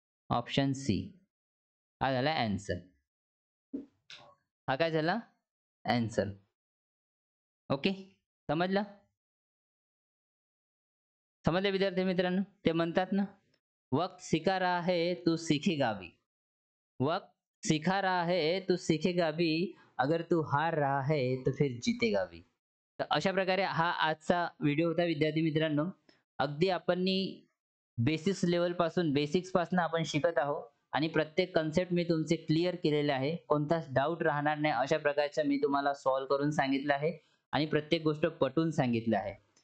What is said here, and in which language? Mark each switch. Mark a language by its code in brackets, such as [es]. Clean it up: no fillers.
[mr] Option C हा झाला answer. हा काय झाला? आन्सर. ओके. समजलं? समजलं विद्यार्थी मित्रांनो? ते म्हणतात ना, [hi] वक्त सिखा रहा है तू सीखेगा भी. वक्त सिखा रहा है तू सीखेगा भी, अगर तू हार रहा है तो फिर जीतेगा भी. [mr] तर अशा प्रकारे हा आजचा व्हिडिओ होता विद्यार्थी मित्रांनो. अगदी आपण बेसिक्स लेवल पासून आपण शिकत आहोत आणि प्रत्येक कन्सेप्ट मी तुमचे क्लिअर केलेले आहे. कोणताच डाऊट राहणार नाही अशा प्रकारचा मी तुम्हाला सॉल्व्ह करून सांगितलं आहे आणि प्रत्येक गोष्ट पटवून सांगितलं आहे.